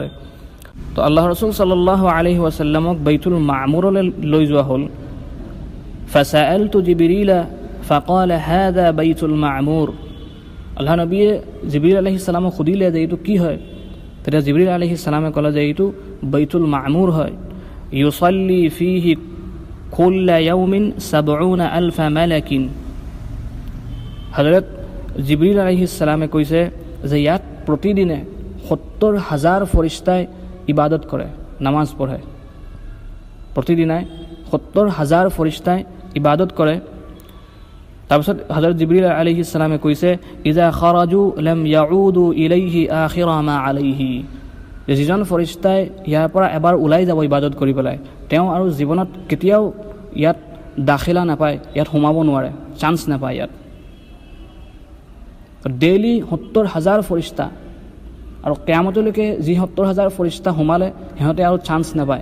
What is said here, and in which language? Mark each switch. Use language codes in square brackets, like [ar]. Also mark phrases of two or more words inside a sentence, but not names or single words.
[as] তো আল্লাহ ৰসুল [ar] صلى الله عليه وسلم [as] বাইতুল মা'মুৰলৈ লৈ যোৱা হ'ল। [ar] فسألت جبريل فقال هذا البيت المعمور, [as] আল্লাহ নবীয়ে জিবৰিল [ar] عليه السلام [as] সুধিলে যে এইটো কি হয়। তেতিয়া জিবৰিল [ar] عليه السلام [as] ক'লে যে এইটো বাইতুল মা'মুৰ হয়। [ar] يصلي فيه كل يوم 70,000 ملك, [as] হযৰত জিবৰিল [ar] عليه السلام [as] কৈছে যে ইয়াত প্ৰতিদিনে ৭০,০০০ ফৰিস্তাই ইবাদত কৰে, নামাজ পঢ়ে। প্ৰতিদিনাই ৭০,০০০ ফৰিস্তাই ইবাদত কৰে। তাৰপিছত হযৰত জিবৰিল [ar] عليه السلام কৈছে إذا خرجوا لم يعودوا إليه آخر ما عليهم, [as] যে যিজন ফৰিস্তাই ইয়াৰ পৰা এবাৰ ওলাই যাব ইবাদত কৰি পেলাই, তেওঁ আৰু জীৱনত কেতিয়াও ইয়াত দাখিলা নাপায়, ইয়াত সোমাব নোৱাৰে, চান্স নাপায় ইয়াত। ডেইলি ৭০,০০০ ফৰিস্তা, আৰু কিয়ামতলৈকে যি ৭০,০০০ ফৰিস্তা সোমালে সিহঁতে আৰু চান্স নাপায়।